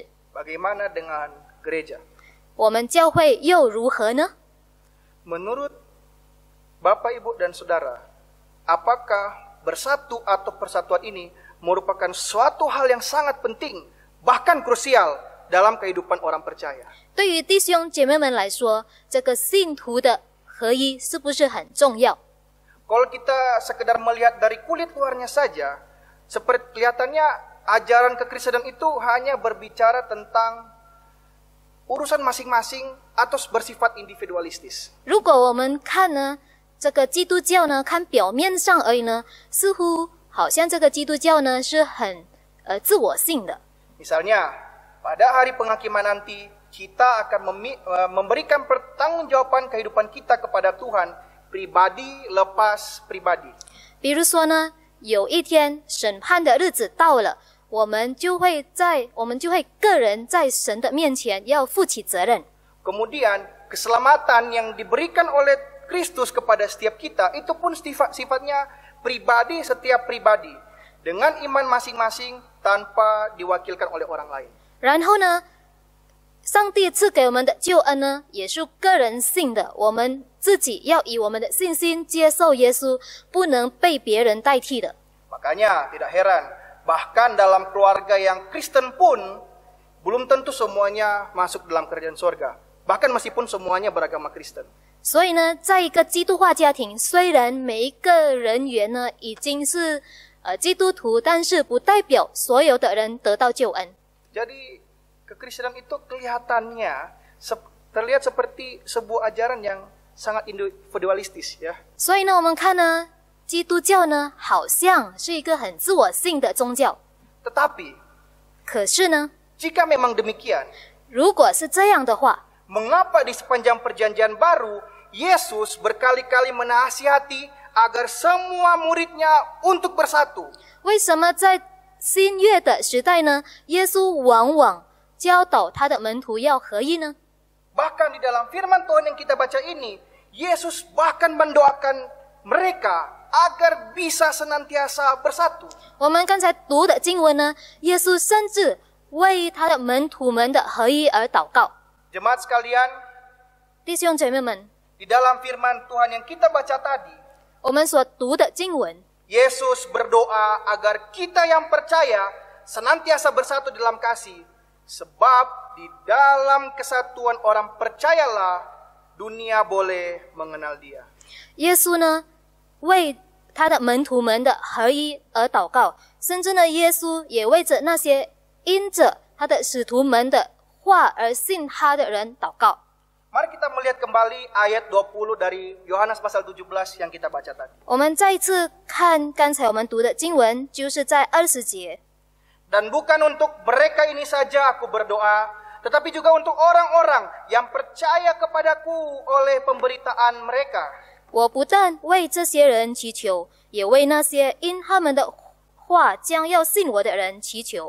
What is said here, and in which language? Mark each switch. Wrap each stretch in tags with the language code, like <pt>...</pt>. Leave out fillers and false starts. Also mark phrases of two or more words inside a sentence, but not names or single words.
<id>bagaimana dengan gereja?</id> <zh>我们教会又如何呢？</zh> <id>Menurut Bapak Ibu dan Saudara, apakah bersatu atau persatuan ini merupakan suatu hal yang sangat penting, bahkan krusial dalam kehidupan orang percaya?</id> <zh>对于弟兄姐妹们来说，这个信徒的合一是不是很重要？</zh> <id>Kalau kita sekedar melihat dari kulit luarnya saja, seperti kelihatannya ajaran kekristenan itu hanya berbicara tentang urusan masing-masing atau bersifat individualistis.</id> <zh>如果我们看呢，这个基督教呢，看表面上而已呢，似乎好像这个基督教呢是很自我性的。</zh> <id>Misalnya, pada hari penghakiman nanti, kita akan memberikan pertanggungjawaban kehidupan kita kepada Tuhan, pribadi lepas pribadi.</id> <zh>比如说呢，有一天审判的日子到了，我们就会个人在神的面前要负起责任。</zh> <id>Kemudian, keselamatan yang diberikan oleh Kristus kepada setiap kita, itu pun sifatnya pribadi setiap pribadi, dengan iman masing-masing tanpa diwakilkan oleh orang lain.</id> <zh>然后呢，上帝赐给我们的救恩呢，也是个人性的，我们自己要以我们的信心接受耶稣，不能被别人代替的。</zh> <id>Makanya tidak heran, bahkan dalam keluarga yang Kristen pun belum tentu semuanya masuk dalam kerajaan surga, bahkan meskipun semuanya beragama Kristen.</id> <zh>所以呢，在一个基督化家庭，虽然每一个人员呢已经是基督徒，但是不代表所有的人得到救恩。</zh> <id>Jadi kekristenan itu kelihatannya terlihat seperti sebuah ajaran yang sangat individualistis, ya.</id> <zh>所以呢，我们看呢，基督教呢好像是一个很自我性的宗教。</zh> <id>Tetapi</id> <zh>可是呢，</zh> <id>jika memang demikian,</id> <zh>如果是这样的话，</zh> <id>mengapa di sepanjang perjanjian baru Yesus berkali-kali menasihati agar semua muridnya untuk bersatu?</id> <zh>为什么在新约的时代呢，耶稣往往教导他的门徒要合一呢？</zh> <id>Bahkan di dalam firman Tuhan yang kita baca ini, Yesus bahkan mendoakan mereka agar bisa senantiasa bersatu.</id> <zh>我们刚才读的经文呢，耶稣甚至为他的门徒们的合一而祷告。</zh> <id>Jemaat sekalian,</id> <zh>弟兄姐妹们，</zh> <id>di dalam firman Tuhan yang kita baca tadi,</id> <zh>我们所读的经文，</zh> <id>Yesus berdoa agar kita yang percaya senantiasa bersatu dalam kasih, sebab di dalam kesatuan orang percayalah dunia boleh mengenal Dia.</id> <zh>耶稣呢为他的门徒们的合一而祷告，甚至呢，耶稣也为着那些因着他的使徒们的话而信他的人祷告。</zh> <id>Mari kita melihat kembali ayat 20 dari Yohanes pasal 17 yang kita baca tadi.</id> <zh>我们再一次看刚才我们读的经文，就是在20节。</zh> <id>Dan bukan untuk mereka ini saja aku berdoa, tetapi juga untuk orang-orang yang percaya kepadaku oleh pemberitaan mereka.</id> <zh>我不但为这些人祈求，也为那些因他们的话将要信我的人祈求。</zh>